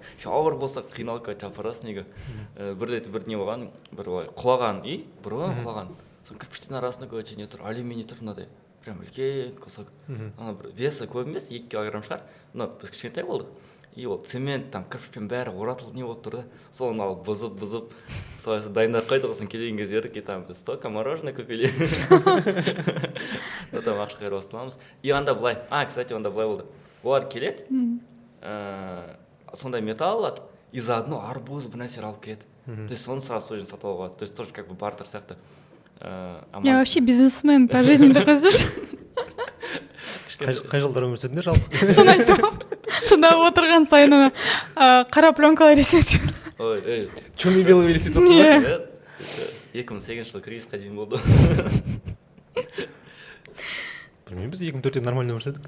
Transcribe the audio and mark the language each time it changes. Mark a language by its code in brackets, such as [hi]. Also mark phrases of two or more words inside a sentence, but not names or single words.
[kk] Ауыр болса қиналып жапырасың неге. Бір рет бір не болған, бір құлаған үй, бұрын құлаған. Соң кірпіштің арасында не тұр, алюминий тұр мынадай. [ru] Прям үлкен кусок. [kk] Весі көп емес, 2 килограмм шығар. Но біз кішкентай болдық. И ол цемент, там кірпішпен бәрі оратылып не болып тұрды. Соны алып бұзып, солай дайындап қойдық, сосын келген кезде ердік, [ru] там столько мороженое купили. [kk] Там ақша қайыр бастыламыз. И анда былай, кстати, анда былай болды. Олар келеді, сондай металл алады, [ru] и заодно [kk] арбуз бір нәрсе алып келеді. [ru] То есть [kk] соны сразу сол жерден сатып алуға болады. [ru] То есть тоже как бы бартер сияқты. Я вообще бизнесмен по жизни [kk] деп қойсайшы. Қай жылдары өмір сүрдіңдер жалпы? Соны айтамын. Сонда отырған сайын ана қара пленкалар еседі. Ой, [ru] Черный белый велосипед [kk] отырсың ба? 2008 жылы кризисқа дейін болды. Білмеймін, біз 2004-те нормально өмір сүрдік.